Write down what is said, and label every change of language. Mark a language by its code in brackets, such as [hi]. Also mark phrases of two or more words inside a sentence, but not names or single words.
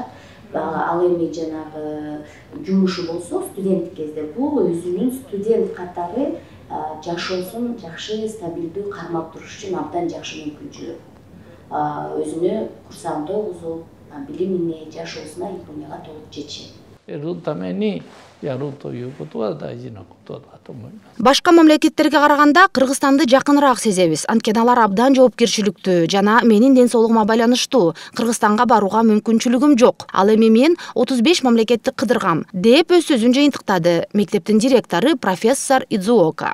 [ky] Ал эми жанагы жумушу болсо, студенттик кезде бул өзүнүн студент катары жашоосун жакшы, стабилдүү кармап туруш үчүн абдан жакшы мүмкүнчүлүк. Өзүнө курсагында огузуп, билимине, жашоосуна Японияга толук жетишет. [ja] 得るためにやるということは大事なことだと思います。 [ky] Башка мамлекеттерге караганда Кыргызстанды жакыныраак сезебиз. Анткени алар абдан жоопкерчиликтүү жана менин ден соолугума байланыштуу. Кыргызстанга барууга мүмкүнчүлүгүм жок. Ал эми мен 35 мамлекетти кыдыргам, деп өз сөзүн жыйынтыктады мектептин директору профессор Идзуока.